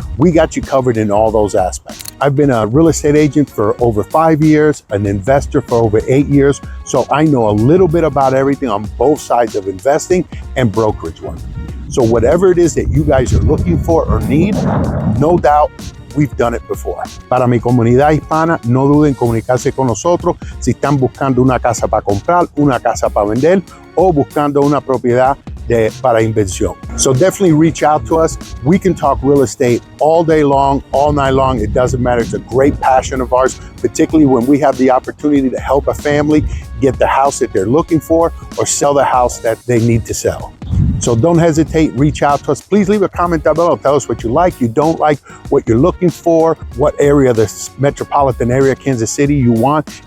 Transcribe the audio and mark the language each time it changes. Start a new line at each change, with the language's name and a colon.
English: We got you covered in all those aspects. I've been a real estate agent for over 5 years, an investor for over 8 years, so I know a little bit about everything on both sides of investing and brokerage work. So whatever it is that you guys are looking for or need, no doubt, we've done it before.
Spanish: Para mi comunidad hispana, no duden en comunicarse con nosotros si están buscando una casa para comprar, una casa para vender o buscando una propiedad para inversión.
English: So definitely reach out to us. We can talk real estate all day long, all night long. It doesn't matter. It's a great passion of ours, particularly when we have the opportunity to help a family get the house that they're looking for or sell the house that they need to sell. So don't hesitate, reach out to us. Please leave a comment down below. Tell us what you like, you don't like, what you're looking for, what area of the metropolitan area, Kansas City, you want.